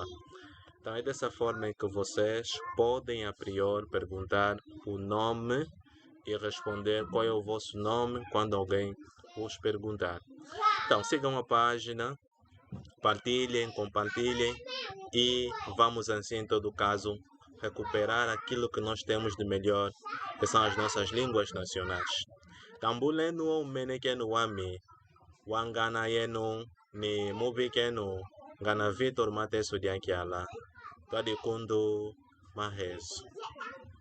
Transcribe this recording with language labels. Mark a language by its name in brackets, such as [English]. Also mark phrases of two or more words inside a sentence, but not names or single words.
[Portuguese] Então é dessa forma que vocês podem a priori perguntar o nome e responder qual é o vosso nome quando alguém vos perguntar. Então sigam a página, partilhem, compartilhem e vamos assim em todo caso recuperar aquilo que nós temos de melhor, que são as nossas línguas nacionais. [Kongo] Tambulenu o menekenu wami, wangana yenu ni mubikenu, gana Vitor Mateso Diakiala. Tadikundu Maheso.